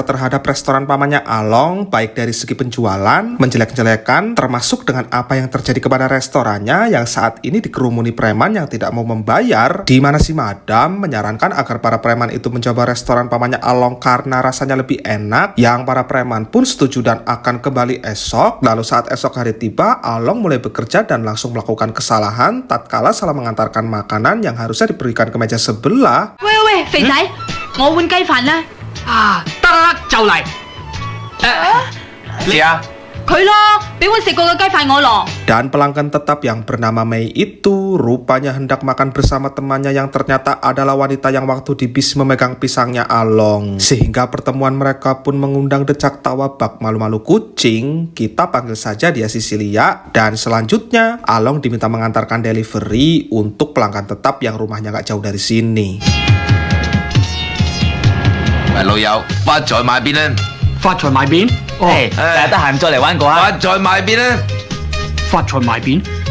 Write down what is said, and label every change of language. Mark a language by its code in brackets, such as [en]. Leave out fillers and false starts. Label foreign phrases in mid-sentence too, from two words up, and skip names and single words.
[id] terhadap restoran pamannya Along, baik dari segi penjualan, menjelek-jelekan, termasuk dengan apa yang terjadi kepada restorannya yang saat ini dikerumuni preman yang tidak mau membayar, di mana si Madam menyarankan agar para preman itu mencoba restoran pamannya Along karena rasanya lebih enak, yang para preman pun setuju dan akan kembali esok. Lalu saat esok hari tiba, Along mulai bekerja dan langsung melakukan kesalahan tatkala salah mengantarkan makanan yang harusnya diberikan ke meja sebelah. Weh, [yue] 肥仔，我換雞飯啦。得就嚟。試下。佢咯。 俾我食過嘅雞飯我咯。 [id] Dan pelanggan tetap yang bernama Mei itu rupanya hendak makan bersama temannya yang ternyata adalah wanita yang waktu di bis memegang pisangnya Along. Sehingga pertemuan mereka pun mengundang decak tawa bak malu-malu kucing. Kita panggil saja dia Sisilia. Dan selanjutnya Along diminta mengantarkan delivery untuk pelanggan tetap yang rumahnya gak jauh dari sini. [yue] 喂，老友，發財買邊咧？發財埋邊？哦，大家得閒再嚟玩過啊！發財買邊咧？發財埋邊？